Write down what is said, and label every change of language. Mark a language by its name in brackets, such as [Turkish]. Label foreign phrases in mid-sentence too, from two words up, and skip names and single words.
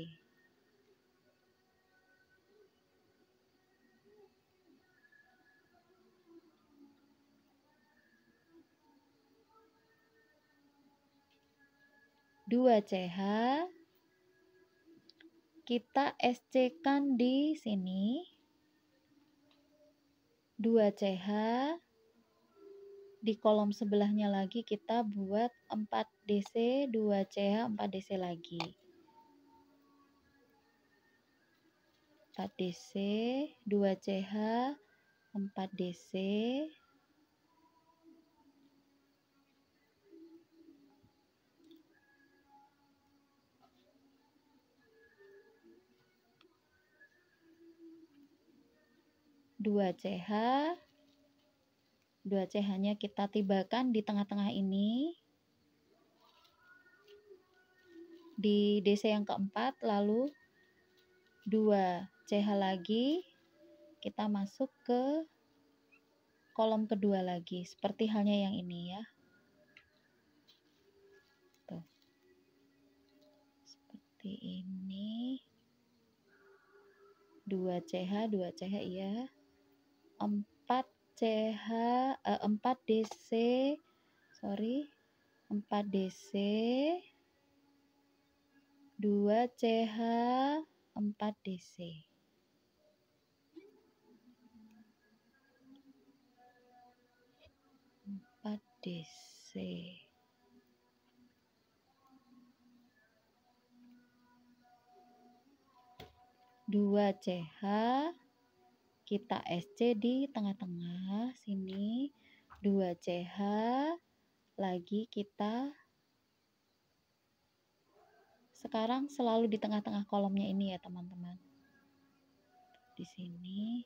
[Indonesian] Dua CH, kita SC-kan di sini. 2 CH, di kolom sebelahnya lagi kita buat 4 DC, 2 CH, 4 DC lagi. 4 DC, 2 CH, 4 DC. 2 CH, 2 CH-nya kita tibakan di tengah-tengah ini. Di DC yang keempat, lalu 2 CH lagi, kita masuk ke kolom kedua lagi, seperti halnya yang ini ya. Tuh. Seperti ini. 2 CH, 2 CH ya. 4 CH, 4 DC, sorry, 4 DC, 2 CH, 4 DC. 4 DC. 2 CH, kita SC di tengah-tengah sini. 2 CH, lagi kita sekarang selalu di tengah-tengah kolomnya ini ya teman-teman. Di sini.